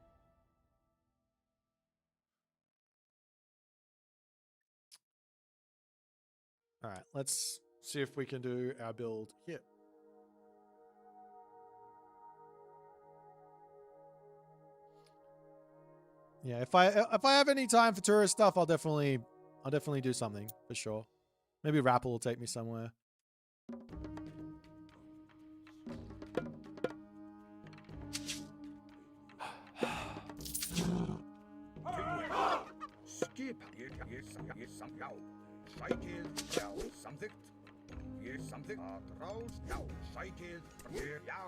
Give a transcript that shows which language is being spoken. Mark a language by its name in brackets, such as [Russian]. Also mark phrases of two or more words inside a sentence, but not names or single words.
[English] All right, let's see if we can do our build here. Yeah, if I have any time for tourist stuff, I'll definitely do something for sure. Maybe Rapple will take me somewhere. Skip. [Icelandic] Já. Sækið. Já. Samþykkt. Ég samþykkt. Aðrás. Já. Sækið. Já.